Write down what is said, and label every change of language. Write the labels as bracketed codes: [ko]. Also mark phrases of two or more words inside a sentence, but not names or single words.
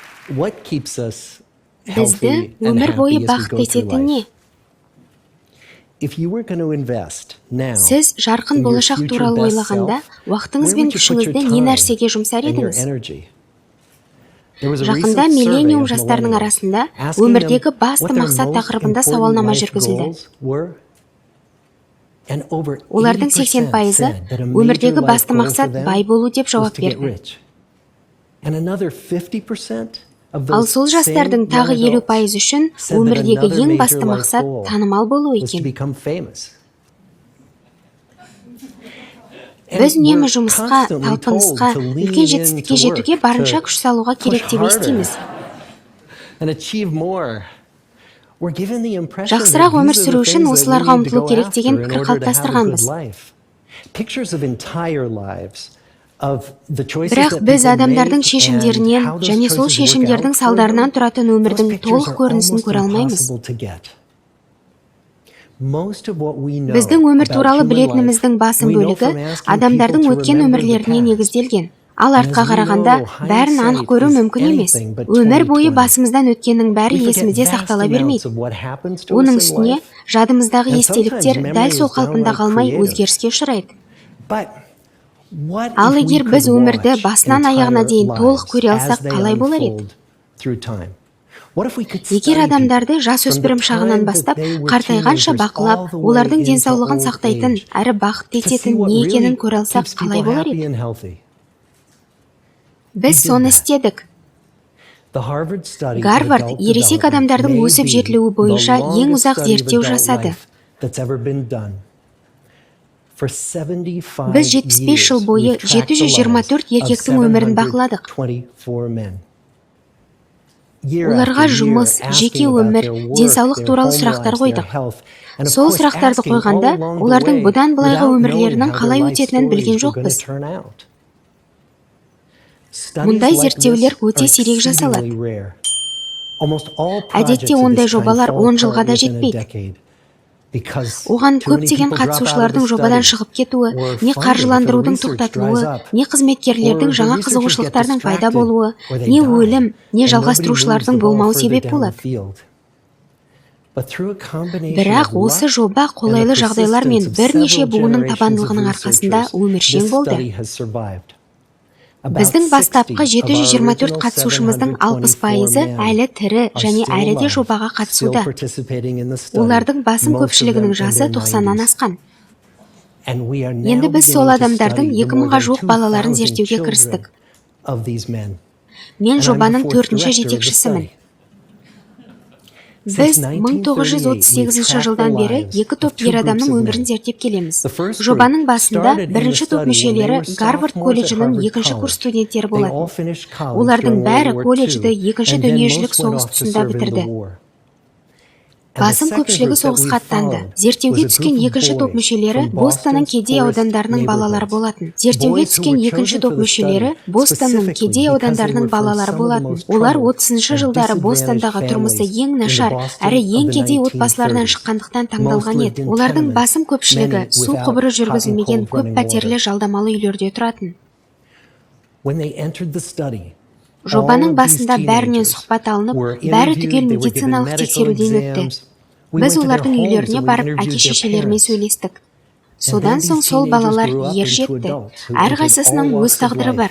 [en] What keeps us [kk] Бізді [en] healthy and [kk] өмір бойы [en] happy as we [kk] бақытты [en] go through [kk] ететін не? [en] life? If you were going to invest now [kk] Сіз жарқын [en] in your [kk] болашақ [en] future [kk] туралы [en] best [kk] ойлағанда, [en] self, [kk] уақытыңыз [en] where [kk] бен [en] would you put your [kk] күшіңізді не [en] time [kk] нәрсеге жұмсар [en] and your [kk] едіңіз? [en] energy? There was a [kk] Жақында [en] recent survey [kk] миллениум [en] of [kk] жастарының [en] millennials [kk] арасында [en] asking them [kk] өмірдегі басты [en] what their [kk] мақсат [en] most [kk] тақырыбында [en] important [kk] сауалнама [en] life [kk] жүргізілді. [en] goals were. And over [kk] Олардың 80% 80%-ы [en] said that a major [kk] өмірдегі [en] life [kk] басты [en] goal for [kk] мақсат [en] them [kk] бай болу деп [en] was [kk] жауап [en] to get [kk] берді. [en] rich. And another 50% of [kk] Ал [en] those [kk] сол [en] same [kk] жастардың [en] young [kk] тағы [en] adults [kk] 50% үшін [en] said that [kk] өмірдегі [en] another [kk] ең [en] major [kk] басты [en] life [kk] мақсат [en] goal [kk] танымал болу [en] was to [kk] екен. [en] become famous. [kk] Біз [en] And [kk] үнемі [en] we're [kk] жұмысқа, [en] constantly [kk] талпынысқа, [en] told to lean [kk] үлкен [en] into [kk] жетістікке [en] work, [kk] жетуге барынша [en] to [kk] күш салуға керек [en] push [kk] деп [en] harder [kk] естиміз. [en] and achieve more. We're given the impression [kk] Жақсырақ [en] that [kk] өмір [en] these are [kk] сүру [en] the [kk] үшін [en] things that we [kk] осыларға [en] need to [kk] ұмтылу [en] go [kk] керек деген [en] after in [kk] пікір [en] order to have a good [kk] қалыптастырғанбыз. [en] life. Pictures of entire lives of the choices [kk] Бірақ [en] that [kk] біз [en] people [kk] адамдардың [en] make and [kk] шешімдерінен [en] how those [kk] және сол [en] choices work [kk] шешімдердің [en] out for [kk] салдарынан [en] them, [kk] тұратын [en] those [kk] өмірдің [en] pictures [kk] толық [en] are [kk] көрінісін [en] almost [kk] көре алмаймыз. [en] impossible to get. Most of what we know [kk] Біздің өмір [en] about [kk] туралы [en] human [kk] білетініміздің [en] life, [kk] басым [en] we know [kk] бөлігі [en] from asking [kk] адамдардың [en] people to [kk] өткен [en] remember the [kk] өмірлеріне [en] past. [kk] негізделген. Ал [en] And [kk] артқа [en] as we [kk] қарағанда [en] know, [kk] бәрін анық [en] hindsight [kk] көру [en] is [kk] мүмкін емес. [en] anything but [kk] Өмір бойы 20/20. басымыздан өткеннің бәрі [en] We forget [kk] есімізде [en] vast [kk] сақтала [en] amounts [kk] бермейді. [en] of what happens to [kk] Оның [en] us in [kk] үстіне [en] life. [kk] жадымыздағы [en] And [kk] естеліктер [en] sometimes [kk] дәл [en] memory [kk] сол [en] is [kk] қалпында [en] downright [kk] қалмай [en] creative. [kk] өзгеріске ұшырайды. [en] But what [kk] Ал [en] if we [kk] егер біз [en] could [kk] өмірді [en] watch [kk] басынан аяғына [en] entire [kk] дейін толық [en] lives [kk] көре [en] as [kk] алсақ [en] they [kk] қалай болар еді? [en] unfold through time? What if we could [kk] Егер [en] study [kk] адамдарды [en] people [kk] жас [en] from the [kk] өспірім шағынан [en] time [kk] бастап, [en] that they were [kk] қартайғанша [en] teenagers [kk] бақылап, [en] all the way [kk] олардың [en] into [kk] денсаулығын [en] old [kk] сақтайтын, [en] age [kk] әрі бақытты [en] to see [kk] ететін [en] what [kk] не екенін [en] really [kk] көре алсақ [en] keeps [kk] қалай [en] people [kk] болар [en] happy [kk] еді? [en] and healthy? [kk] Біз [en] We did [kk] соны [en] that. [kk] істедік. [en] The Harvard study of [kk] Гарвард [en] adult [kk] ересек [en] development [kk] адамдардың [en] may [kk] өсіп [en] be [kk] жетілуі бойынша [en] the [kk] ең [en] longest [kk] ұзақ [en] study of [kk] зерттеу [en] adult [kk] жасады. [en] life that's ever been done. For 75 [kk] Біз 75 жыл [en] years, [kk] бойы [en] we've tracked the 724 lives of [kk] еркектің өмірін бақыладық. [en] 724 men. Year [kk] Оларға [en] after year, [kk] жұмыс, жеке [en] asking about [kk] өмір, [en] their work, [kk] денсаулық [en] their [kk] туралы [en] home [kk] сұрақтар [en] lives, their [kk] қойдық. [en] health, and of [kk] Сол [en] course [kk] сұрақтарды [en] asking all [kk] қойғанда, [en] along the [kk] олардың [en] way [kk] бұдан былайғы [en] without [kk] өмірлерінің [en] knowing how their [kk] қалай [en] life [kk] өтетінін білген [en] stories were going to [kk] жоқпыз. [en] turn out. [kk] Мұндай [en] Studies like [kk] зерттеулер [en] this [kk] өте [en] are [kk] сирек жасалады. [en] exceedingly rare. Almost all [kk] Әдетте [en] projects of [kk] ондай [en] this kind [kk] жобалар [en] fall [kk] 10 жылға [en] apart [kk] да [en] within a [kk] жетпейді. [en] decade. Because [kk] Оған [en] too many [kk] көптеген [en] people drop out of the [kk] қатысушылардың жобадан [en] study, [kk] шығып кетуі, [en] or [kk] не [en] funding for the [kk] қаржыландырудың [en] research [kk] тоқтатылуы, [en] dries up, [kk] не қызметкерлердің [en] or the [kk] жаңа [en] researchers get [kk] қызығушылықтардың пайда [en] distracted, [kk] болуы, [en] or they [kk] не [en] die, [kk] өлім, не [en] and nobody moves [kk] жалғастырушылардың [en] the ball [kk] болмауы [en] further [kk] себеп [en] down the [kk] болады. [en] field. But through a combination [kk] Бірақ [en] of [kk] осы [en] luck [kk] жоба [en] and the [kk] қолайлы жағдайлар мен [en] persistence of [kk] бірнеше [en] several [kk] буынның [en] generations of [kk] табандылығының арқасында [en] researchers, [kk] өміршең [en] this [kk] болды. [en] study has survived. About [kk] Біздің 60 бастапқы [en] of our [kk] 724 [en] original [kk] қатысушымыздың 724 60%-ы [en] men [kk] әлі тірі [en] are [kk] және [en] still [kk] әлі де [en] alive, [kk] жобаға [en] still [kk] қатысуда. [en] participating in the study, [kk] Олардың басым [en] most of them [kk] көпшілігінің [en] in [kk] жасы [en] their [kk] 90-нан [en] 90s. [kk] асқан. [en] And we are now [kk] Енді біз сол [en] beginning to [kk] адамдардың [en] study the more [kk] 2000-ға [en] than [kk] жуық балаларын 2,000 зерттеуге [en] children [kk] кірістік. [en] of these men. [kk] Мен [en] And I'm the [kk] жобаның [en] fourth [kk] 4-ші [en] director of the [kk] жетекшісімін. [en] study. [kk] Біз [en] Since 1938, [kk] 1938 жылдан бері екі топ ер адамның өмірін зерттеп келеміз. [en] The first [kk] Жобаның [en] group [kk] басында [en] started in the [kk] бірінші топ [en] study when they [kk] мүшелері [en] were [kk] Гарвард [en] sophomores at [kk] колледжінің Harvard екінші курс [en] College. [kk] студенттері [en] They all [kk] болатын. [en] finished college [kk] Олардың [en] during [kk] бәрі [en] World War [kk] колледжді II, екінші [en] and then [kk] дүниежүзілік [en] most went [kk] соғыс [en] off to [kk] тұсында [en] serve in the [kk] бітірді. [en] war. And the [kk] Басым [en] second [kk] көпшілігі [en] group that we [kk] соғысқа аттанды. [en] followed [kk] Зерттеуге [en] was a [kk] түскен [en] group of [kk] екінші топ [en] boys [kk] мүшелері [en] from [kk] Бостанның Boston's кедей [en] poorest [kk] аудандарының балалары [en] neighborhoods. [kk] болатын. Зерттеуге [en] Boys who [kk] түскен [en] were [kk] екінші [en] chosen [kk] топ [en] for the [kk] мүшелері [en] study [kk] Бостанның [en] specifically [kk] кедей [en] because they [kk] аудандарының [en] were from [kk] балалары [en] some of the [kk] болатын. [en] most [kk] Олар [en] troubled [kk] 30-шы [en] and [kk] жылдары Бостандағы [en] disadvantaged [kk] тұрмысы [en] families [kk] ең [en] in the [kk] нашар, Boston әрі [en] of [kk] ең [en] the [kk] кедей отбасылардан 1930s. шыққандықтан [en] Most [kk] таңдалған [en] lived [kk] еді. [en] in [kk] Олардың [en] tenements, [kk] басым көпшілігі [en] many [kk] су [en] without [kk] құбыры [en] hot and [kk] жүргізілмеген [en] cold running [kk] көп пәтерлі [en] water. [kk] жалдамалы үйлерде тұратын. [en] When they entered the study, [kk] Жобаның басында бәрінен сұхбат алынып, бәрі түгел медициналық тексеруден өтті. Біз олардың үйлеріне барып әке-шешелерімен сөйлестік. Содан соң сол балалар ер жетті. Әрқайсысының өз тағдыры бар.